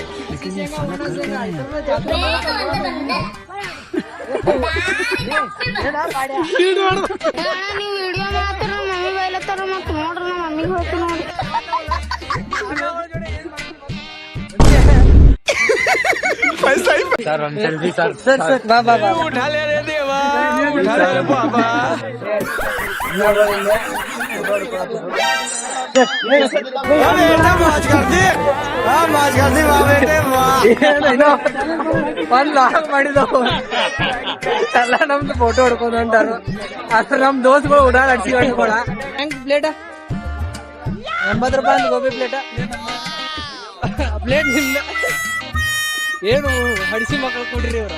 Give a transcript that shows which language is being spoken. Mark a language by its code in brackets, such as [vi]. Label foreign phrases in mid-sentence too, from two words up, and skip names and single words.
[kn] ನೀವು ವಿಡಿಯೋ ಮಾಡತ್ತಾರ ಮಮ್ಮಿ ಬೈಲತ್ತಾರ ಮತ್ ನೋಡ್ರಿ ನಮ್ಮ ಮಮ್ಮಿಗೆ ಹೋಯ್ತು ನೋಡಿ. ಸರ್ ಬಾ ಬಾ ಬಾ [hi] उठा ले रे देवा उठा ले रे बाबा माज कर दी वाह बेटे [kn] ಒಂದ್ ಲಾಕ್ ಮಾಡಿದವು ಎಲ್ಲ ನಮ್ದು ಫೋಟೋ ಹೊಡ್ಕೊಂಡು ಹೊಂಟಾರು. ಅದ್ರ ನಮ್ ದೋಸ್ಗಳು ಓಡಾಡ್ಸಿ ಹೊಡ್ಕೊಳ. ಹೆಂಗ್ ಪ್ಲೇಟ 80 ರೂಪಾಯಿ ಅಂತ ಗೋಬಿ ಪ್ಲೇಟ. ಪ್ಲೇಟ್ ಇಲ್ಲ ಏನು ಹಡಿಸಿ ಮಕ್ಕಳು ಕೊಡ್ರಿ ಇವ್ರ.